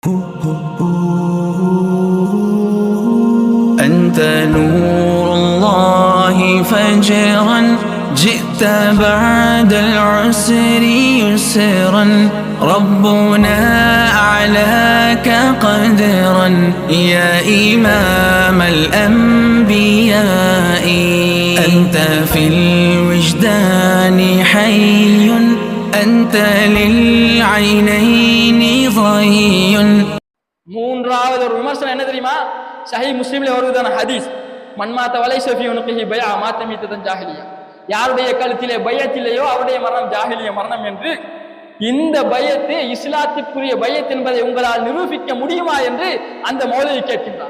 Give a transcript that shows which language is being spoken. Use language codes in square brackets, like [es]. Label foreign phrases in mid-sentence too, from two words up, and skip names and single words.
[ar] أنت نور الله فجرا جئت بعد العسر يسرا ربنا أعلاك قدرا يا إمام الأنبياء أنت في الوجدان حي أنت للعينين ضي. [ta] மூன்றாவது ஒரு விமர்சனம் என்ன தெரியுமா? சஹீஹ் முஸ்லிம்ல வருவதான ஹதீஸ், [ar] من مات وليس في عنقه بيعة مات ميتة جاهلية, [ta] யாருடைய கழுத்திலே பையத் இல்லையோ அவருடைய மரணம் ஜாஹிலிய மரணம் என்று. இந்த பையத்து இஸ்லாத்திற்குரிய பையத் என்பதை உங்களால் நிரூபிக்க முடியுமா என்று அந்த மௌலவி கேட்கின்றார்.